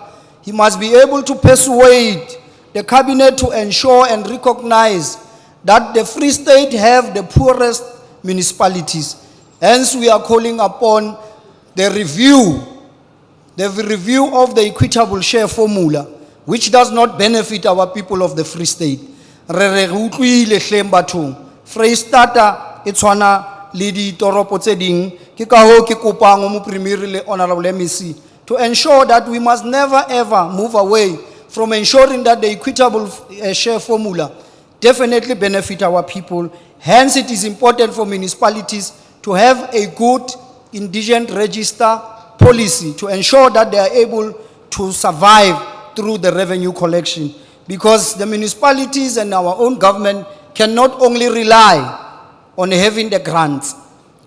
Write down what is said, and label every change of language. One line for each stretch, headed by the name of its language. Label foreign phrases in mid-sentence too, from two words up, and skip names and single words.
English: He must be able to persuade the cabinet to ensure and recognize that the Free State have the poorest municipalities. Hence, we are calling upon the review of the equitable share formula, which does not benefit our people of the Free State.
Southern Sotho: Freistata e tshwana le ditoropo tse ding, ke ka hoo ke kopang o mo premier le Honorable MEC
English: to ensure that we must never ever move away from ensuring that the equitable share formula definitely benefit our people. Hence, it is important for municipalities to have a good indigent register policy to ensure that they are able to survive through the revenue collection, because the municipalities and our own government cannot only rely on having the grants.